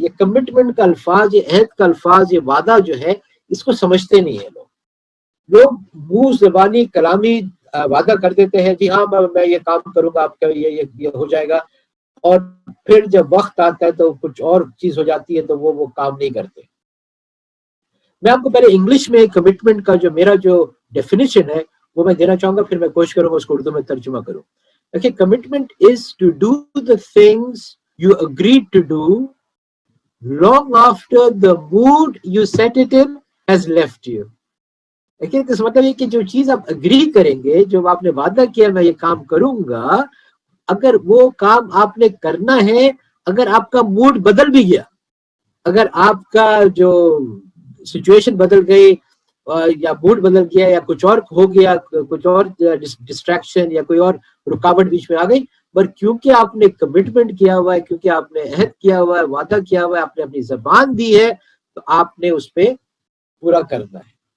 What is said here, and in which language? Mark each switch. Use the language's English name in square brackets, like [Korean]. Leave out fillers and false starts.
[Urdu] یہ کمٹمنٹ کا الفاظ, یہ عہد کا الفاظ, یہ وعدہ جو ہے, اس کو سمجھتے نہیں ہیں لوگ منہ زبانی کلامی وعدہ کر دیتے ہیں, جی ہاں میں یہ کام کروں گا, آپ کا یہ ہو جائے گا. اور پھر جب وقت آتا ہے تو کچھ اور چیز ہو جاتی ہے, تو وہ کام نہیں کرتے. میں آپ کو پہلے انگلش میں کمٹمنٹ کا جو میرا جو ڈیفینیشن ہے وہ میں دینا چاہوں گا, پھر میں کوشش کروں گا اس کو اردو میں ترجمہ کروں. [English] دیکھیے, commitment is to do the things you agreed to do long after the mood you set it in has left you. [Urdu] دیکھیے, اس مطلب یہ کہ جو چیز آپ اگری کریں گے, جو آپ نے وعدہ کیا میں یہ کام کروں گا, اگر وہ کام آپ نے کرنا ہے, اگر آپ کا موڈ بدل بھی گیا, اگر آپ کا جو سچویشن بدل گئی, یا موڈ بدل گیا, یا کچھ اور ہو گیا, کچھ اور ڈسٹریکشن یا کوئی اور رکاوٹ بیچ میں آ گئی, پر کیونکہ آپ نے کمٹمنٹ کیا ہوا ہے, کیونکہ آپ نے عہد کیا ہوا ہے, وعدہ کیا ہوا ہے, آپ نے اپنی زبان دی ہے, تو آپ نے اس پہ پورا کرنا ہے.